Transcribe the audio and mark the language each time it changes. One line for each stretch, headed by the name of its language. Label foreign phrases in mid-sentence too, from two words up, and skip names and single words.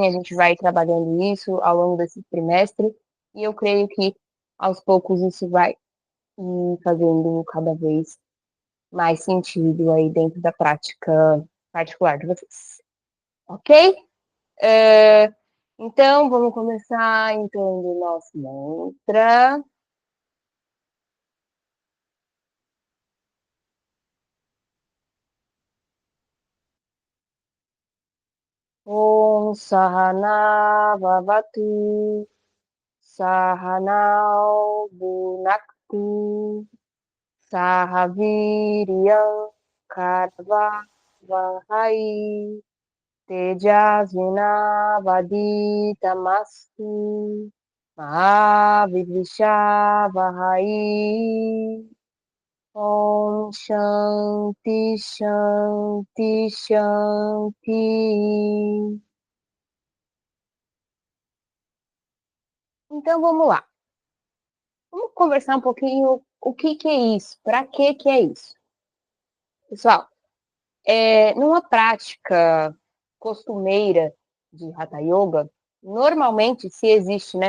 Portuguese: A gente vai trabalhando isso ao longo desse trimestre e eu creio que aos poucos isso vai ir fazendo cada vez mais sentido aí dentro da prática particular de vocês. Ok? É, então, vamos começar então o nosso mantra.
Sanskrit: ॐ सहना भवतु सहनौ भुनक्तु सहवीर्यं करवावहै तेजस्विनावधीतमस्तु महाविद्विषावहै. ॐ शान्ति शान्ति शान्ति.
Portuguese: Então vamos lá. Vamos conversar um pouquinho o que é isso, para que é isso. Pessoal, numa prática costumeira de Hatha Yoga, normalmente, se existe, né?